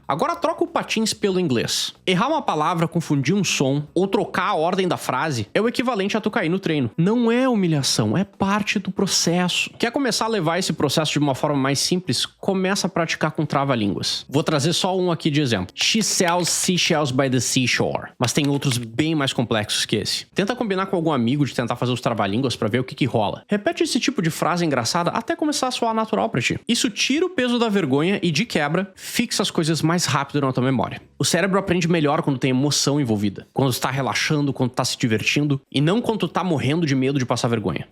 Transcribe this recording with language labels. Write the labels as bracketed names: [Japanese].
[Portuguese] Agora troca o patins pelo inglês. Errar uma palavra, confundir um som ou trocar a ordem da frase é o equivalente a tu cair no treino. Não é humilhação, é parte do processo. Quer começar a levar esse processo de uma forma mais simples? Começa a praticar com trava-línguas. Vou trazer só um aqui de exemplo. [English] She sells seashells by the seashore. [Portuguese] Mas tem outros bem mais complexos que esse. Tenta combinar com algum amigo de tentar fazer os trava-línguas pra ver o que rola. Repete esse tipo de frase engraçada até começar a soar natural pra ti. Isso tira o peso da vergonha e, de quebra, fixa as coisas mais rápido na tua memória. O cérebro aprende melhor quando tem emoção envolvida. Quando tu tá relaxando, quando tu tá se divertindo, e não quando tu tá morrendo de medo de passar vergonha.